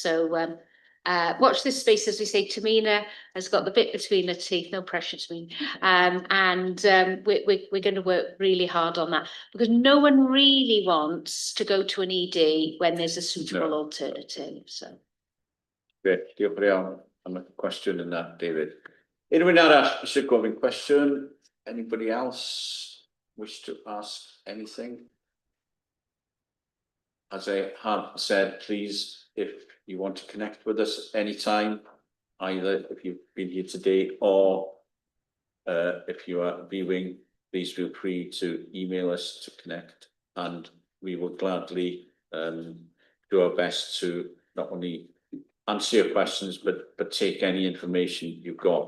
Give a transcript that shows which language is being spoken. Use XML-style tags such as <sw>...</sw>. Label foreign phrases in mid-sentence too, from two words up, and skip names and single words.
<en>So watch this space, as we say. Tamina has got the bit between her teeth, no pressure, Tamina. We're going to work really hard on that, because no one really wants to go to an ED when there's a suitable alternative. So. Great,</en> <cy>diolch yn iawn am y cwestiwn yna, David. Unrhyw arall eisiau gofyn cwestiwn?</cy> <en>Anybody else wish to ask anything? As I have said, please, if you want to connect with us anytime, either if you've been here today or if you are viewing, please feel free to email us to connect, and we will gladly do our best to not only answer your questions, but take any information you've got.</en>